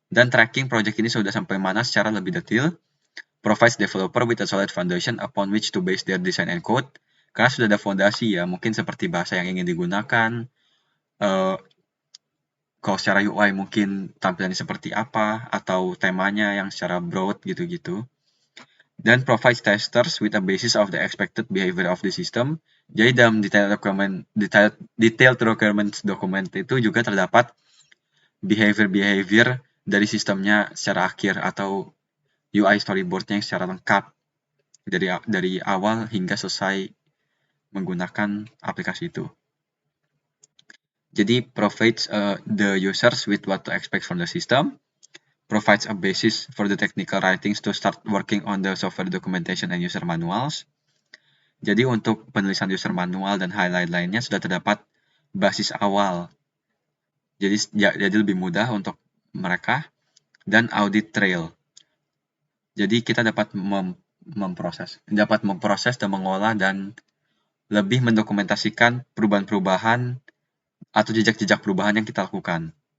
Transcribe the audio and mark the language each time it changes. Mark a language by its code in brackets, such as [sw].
[id] Dan tracking project ini sudah sampai mana secara lebih detail. [en] Provides developer with a solid foundation upon which to base their design and code. [id] Karena sudah ada fondasi ya, mungkin seperti bahasa yang ingin digunakan, kalau secara UI mungkin tampilannya seperti apa, atau temanya yang secara broad gitu-gitu. [en] Dan provides testers with a basis of the expected behavior of the system. [id] Jadi dalam detailed requirements document itu juga terdapat behavior dari sistemnya secara akhir atau UI storyboardnya yang secara lengkap dari awal hingga selesai menggunakan aplikasi itu. [en] Jadi provides the users with what to expect from the system, provides a basis for the technical writings to start working on the software documentation and user manuals. [id] Jadi untuk penulisan user manual dan highlight lainnya sudah terdapat basis awal. Jadi lebih mudah untuk mereka, dan audit trail. Jadi kita dapat memproses dan mengolah dan lebih mendokumentasikan perubahan-perubahan atau jejak-jejak perubahan yang kita lakukan.